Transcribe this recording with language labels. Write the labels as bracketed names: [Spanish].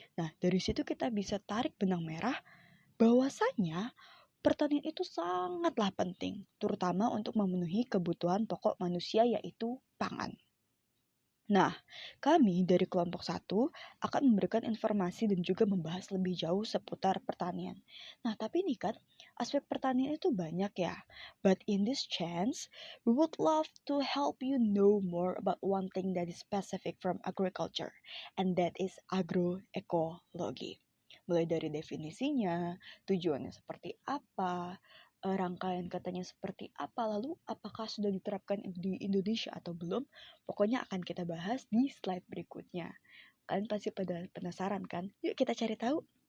[Indonesian] Nah, dari situ kita bisa tarik benang merah bahwasanya pertanian itu sangatlah penting, terutama untuk memenuhi kebutuhan pokok manusia yaitu pangan. Nah, kami dari kelompok 1 akan memberikan informasi dan juga membahas lebih jauh seputar pertanian. Nah, tapi ini kan aspek pertanian itu banyak ya. [English] But in this chance, we would love to help you know more about one thing that is specific from agriculture, and that is agroekologi. [Indonesian] Mulai dari definisinya, tujuannya seperti apa, rangkaian katanya seperti apa, lalu apakah sudah diterapkan di Indonesia atau belum. Pokoknya akan kita bahas di slide berikutnya. Kalian pasti pada penasaran kan? Yuk kita cari tahu.